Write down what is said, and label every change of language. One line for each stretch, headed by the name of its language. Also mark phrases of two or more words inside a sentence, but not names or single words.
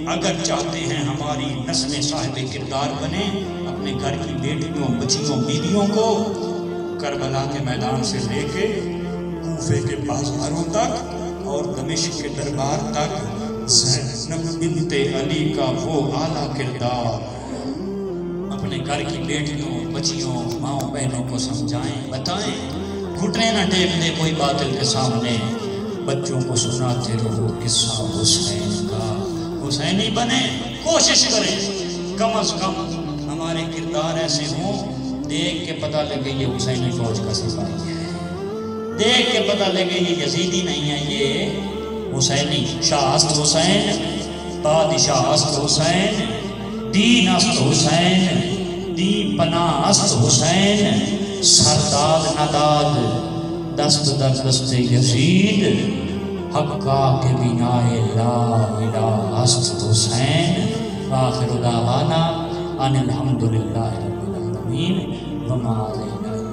Urdu: اگر چاہتے ہیں ہماری نسلیں صاحب کردار بنیں، اپنے گھر کی بیٹیوں، بچیوں، بیویوں کو کربلا کے میدان سے لے کے کوفے کے بازاروں تک اور دمشق کے دربار تک زینب بنت علی کا وہ اعلیٰ کردار اپنے گھر کی بیٹیوں، بچیوں، ماؤں، بہنوں کو سمجھائیں، بتائیں، گھٹنے نہ ٹیک دیں کوئی باطل کے سامنے، بچوں کو سناتے رہو قصہ حسین کا۔ حسینی بنے، کوشش کریں، کم از کم ہمارے کردار ایسے ہوں دیکھ کے پتہ لگے یہ حسینی فوج کا سپاہی ہے، دیکھ کے پتہ لگے یہ یزیدی نہیں ہے، یہ حسینی،
Persian: شاہ است حسین، بادشاہ است حسین، دین است حسین، دی پناہ است حسین، سرداد نداد دست در دست یزید، حقا کے بنائے لا الہ است حسین۔
Arabic: آخر دعوانا ان الحمدللہ رب العالمین وما علینا